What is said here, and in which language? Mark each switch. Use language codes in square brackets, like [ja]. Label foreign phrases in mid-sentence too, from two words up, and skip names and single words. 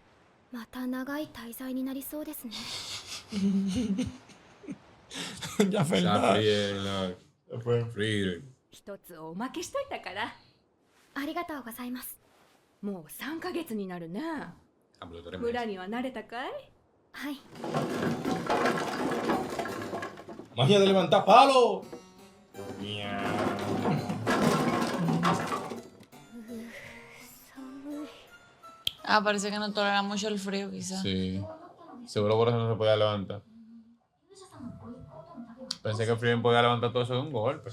[ja] また長い滞在になりそうですね。 [es] Ya Fernanda. [ja] 一つおまけしといたから。ありがとうございます。もう3ヶ月になるね。村には慣れたかい？はい。 [es] Magia de levantar palo. Ah, parece que no tolera mucho el frío, quizás. Sí. Seguro por eso no se podía levantar. Pensé que Frieden podía levantar todo eso de un golpe.